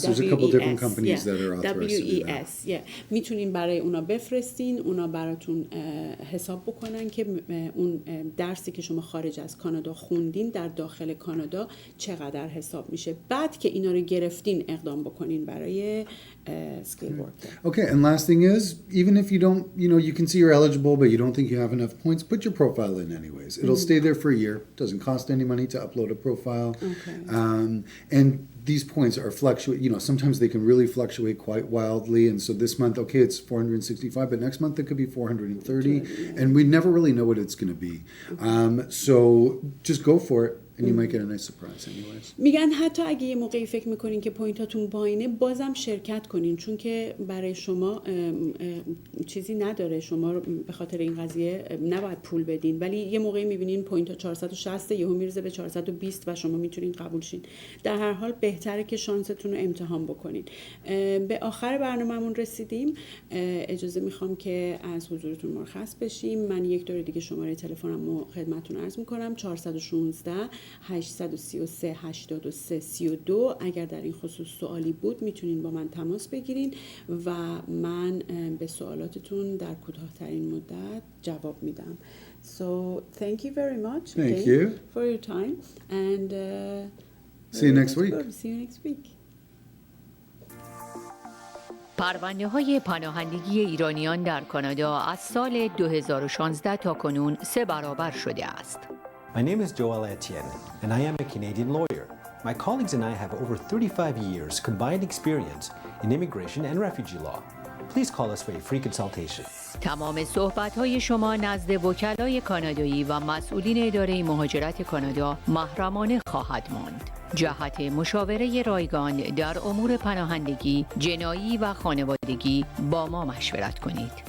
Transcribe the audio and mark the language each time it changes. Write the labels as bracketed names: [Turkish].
[English] There's a couple different companies that are authorized to do that. [Persian] میتونین برای اونا بفرستین، اونا براتون حساب بکنن که اون درسی که شما خارج از کانادا خوندین در داخل کانادا چقدر حساب میشه. بعد که اینا رو گرفتین اقدام بکنین برای skill worker. [English] Okay, and last thing is, even if you don't, you can see you're eligible, but you don't think you have enough points, put your profile in anyways. It'll stay there for a year. Doesn't cost any money to upload a profile. Okay. And these points are fluctuate. Sometimes they can really fluctuate quite wildly. And so this month, okay, it's 465, but next month it could be 430, and we never really know what it's going to be. So just go for it. And you might get a nice surprise anyways. [Persian] میگن حتی اگه یه موقعی فکر میکنین که پوینتاتون پایینه بازم شرکت کنین، چون که برای شما چیزی نداره، شما به خاطر این قضیه نباید پول بدین، ولی یه موقعی میبینین پوینت 460 یهو میرزه به 420 و شما میتونین قبول شین. در هر حال بهتره که شانستون رو امتحان بکنین. به آخر برنامه‌مون رسیدیم. اجازه میخوام که از حضورتون مرخص بشیم. من یک دور دیگه شماره تلفنمو خدمتتون عرض میکنم: 416 833 83 32. اگر در این خصوص سوالی بود میتونین با من تماس بگیرین و من به سوالاتتون در کوتاه‌ترین مدت جواب میدم. [English] So thank you very much. Thank you for your time and see you next week. See you next week. [Persian] پرونده‌های پناهندگی ایرانیان در کانادا از سال 2016 تا کنون 3 برابر شده است. [English] My name is Joel Etienne, and I am a Canadian lawyer. My colleagues and I have over 35 years combined experience in immigration and refugee law. Please call us for a free consultation. [Persian] تمام صحبت‌های شما نزد وکلای کانادایی و مسئولین اداره مهاجرت کانادا محرمانه خواهد ماند. جهت مشاوره رایگان در امور پناهندگی، جنایی و خانوادگی با ما مشورت کنید.